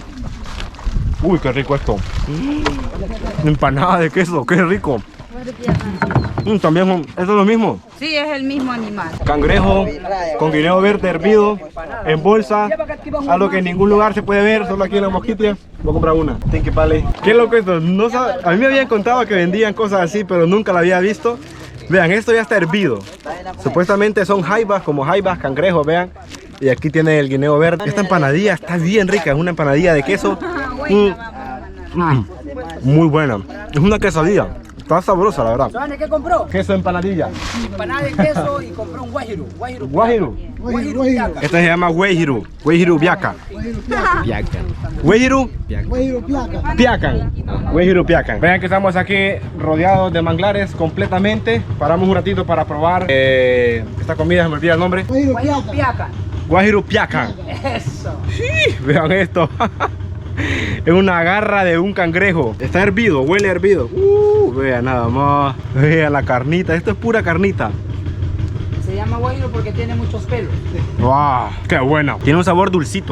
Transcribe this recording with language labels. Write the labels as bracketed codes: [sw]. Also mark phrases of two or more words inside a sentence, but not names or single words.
[es] Uy, qué rico esto. Empanada de queso, qué rico. También eso es lo mismo. Sí, es el mismo animal. Cangrejo con guineo verde hervido en bolsa, algo que en ningún lugar se puede ver, solo aquí en la Mosquitia. Voy a comprar una. [en] Thank you, [es] vale. Qué loco esto. No sabe, a mí me habían contado que vendían cosas así, pero nunca la había visto. Vean, esto ya está hervido. Supuestamente son jaibas, como jaibas, cangrejos, vean. Y aquí tiene el guineo verde. Esta empanadilla está bien rica, es una empanadilla de queso. Muy buena. Es una quesadilla. Está sabrosa, la verdad. ¿Saben qué compró? Queso empanadilla. Empanada de queso y compró un guajiru. Guajiru. Guajiru piaca. Esta se llama Guajiru. Guajiru Piaca. Guajiru Piacan. Guajiru Piacan. Vean que estamos aquí rodeados de manglares completamente. Paramos un ratito para probar esta comida, se me olvida el nombre. Guajiru piaca. Guajiru Piacan. Eso. Sí, vean esto. Es una garra de un cangrejo. Está hervido, huele hervido. Vea nada más. Vea la carnita. Esto es pura carnita. Se llama guajiro porque tiene muchos pelos. ¡Wow! ¡Qué bueno! Tiene un sabor dulcito.